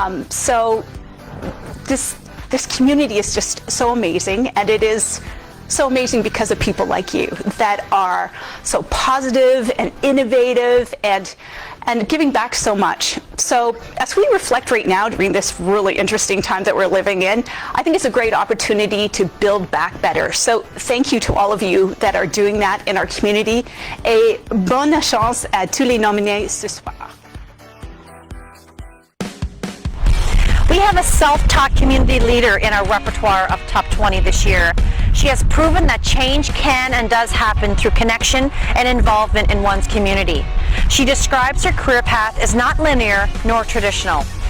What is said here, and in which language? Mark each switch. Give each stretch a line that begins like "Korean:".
English: So this community is just so amazing, and it is so amazing because of people like you that are so positive and innovative and giving back so much. So as we reflect right now during this really interesting time that we're living in, I think it's a great opportunity to build back better. So thank you to all of you that are doing that in our community.
French: Et bonne chance à tous les nominés ce soir.
English: We have a self-taught community leader in our repertoire of Top 20 this year. She has proven that change can and does happen through connection and involvement in one's community. She describes her career path as not linear nor traditional.